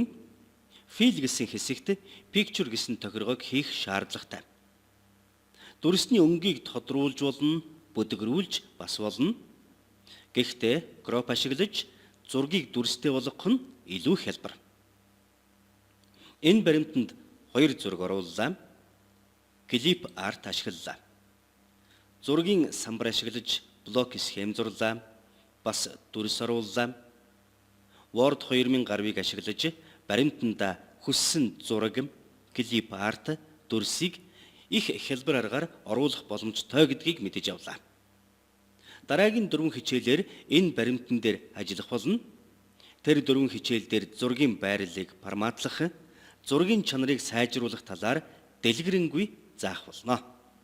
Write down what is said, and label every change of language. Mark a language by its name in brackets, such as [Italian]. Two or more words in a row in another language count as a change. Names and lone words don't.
[Mongolian] Fill гэсэн хэсэгт Picture гэсэн тохиргоог хийх шаардлагатай. Дүрсний өнгийг тодруулж болно, бүдгэрүүлж бас болно. Гэхдээ crop ашиглаж зургийг дүрстэй болгох нь илүү хялбар. Энэ баримтанд 2 зураг орууллаа. [English] Clip art [Mongolian] ашиглалаа. Зургийн самбар ашиглаж блок схем зурлаа. Бас дүрс орууллаа. Word 2000 гарвыг ашиглаж баримтанда хүссэн зураг, [English] clip art, [Mongolian] дүрсийг их хялбар аргаар оруулах боломжтой гэдгийг мэдэж авлаа. Дараагийн 4 хичээлээр энэ баримтан дээр ажиллах болно. Тэр 4 хичээл дээр зургийн байрлалыг форматлах, зургийн чанарыг сайжруулах талаар дэлгэрэнгүй заах болно.